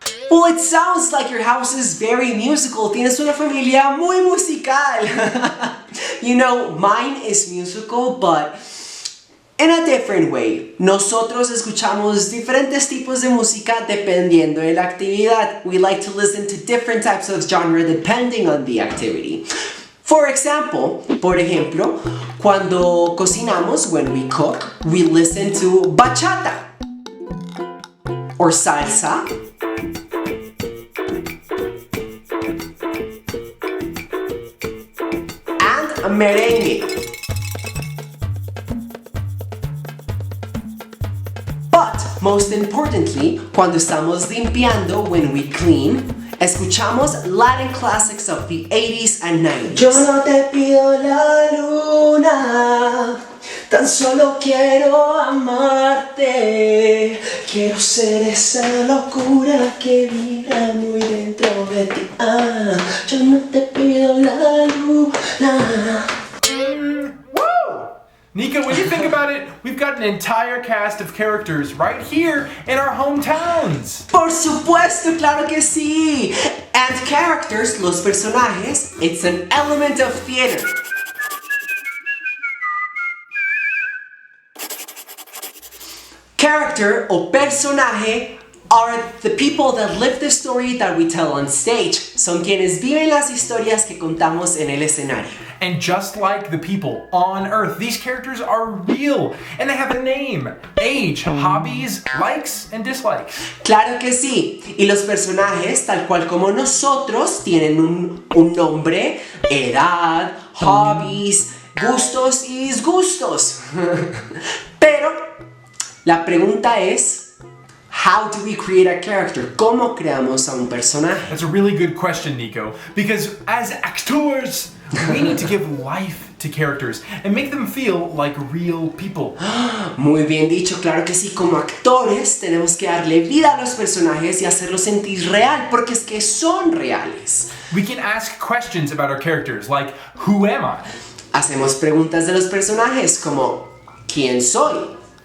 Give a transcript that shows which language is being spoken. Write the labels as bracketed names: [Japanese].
[English] Well, it sounds like your house is very musical. [Spanish] Tienes una familia muy musical. [English] You know, mine is musical, but in a different way. [Spanish] Nosotros escuchamos diferentes tipos de música dependiendo de la actividad. [English] We like to listen to different types of genre depending on the activity. For example, [Spanish] por ejemplo, cuando cocinamos, [English] when we cook, we listen to bachata or salsa. And merengue. But most importantly, [Spanish] cuando estamos limpiando, [English] when we clean, [Spanish] escuchamos [English] Latin classics of the 80s and 90s. [Spanish] Yo no te pido la luna, tan solo quiero amarte. Quiero ser esa locura que vibra muy dentro de ti. Yo no te pido la luna. Woo! [English] Nico, when you think about it, we've got an entire cast of characters right here in our hometowns. [Spanish] Por supuesto, claro que sí. [English] And characters, [Spanish] los personajes, [English] it's an element of theater. Character [Spanish] o personaje [English] are the people that live the story that we tell on stage. [Spanish] Son quienes viven las historias que contamos en el escenario. [English] And just like the people on Earth, these characters are real and they have a name, age, hobbies, likes, and dislikes. [Spanish] Claro que sí. Y los personajes, tal cual como nosotros, tienen un nombre, edad, hobbies, gustos y disgustos. Pero la pregunta es, [English] how do we create a character? [Spanish] ¿Cómo creamos a un personaje? [English] That's a really good question, Nico, because as actors, we need to give life to characters and make them feel like real people. [Spanish] Muy bien dicho, claro que sí. Como actores tenemos que darle vida a los personajes y hacerlos sentir real, porque es que son reales. [English] We can ask questions about our characters, like, who am I? [Spanish] Hacemos preguntas de los personajes como, ¿quién soy?